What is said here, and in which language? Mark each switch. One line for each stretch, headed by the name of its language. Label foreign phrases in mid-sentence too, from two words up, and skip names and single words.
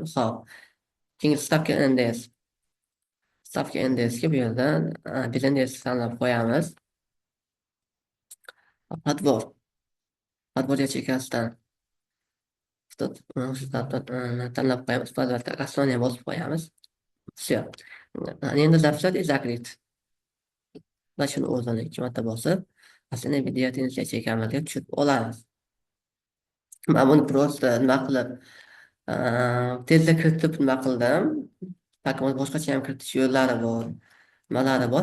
Uzbek: Hop, keyingi stavka NDS. Stavka NDSga bu yerdan biznes tanlab qo'yamiz.
Russian: Подбор. Подбор
Uzbek: yachekasidan tanlab qo'yamiz. Albatta, Estonia bosib qo'yamiz.
Russian: Все. Endi записать и закрыть.
Uzbek: Va shuni o'zini 2 marta bosib, aslida videotennis yachekamizga tushib olamiz. Men buni просто nima qilib, tezda kiritib nima qildim. Balki boshqacha ham kiritish yo'llari bor, nimalari bor.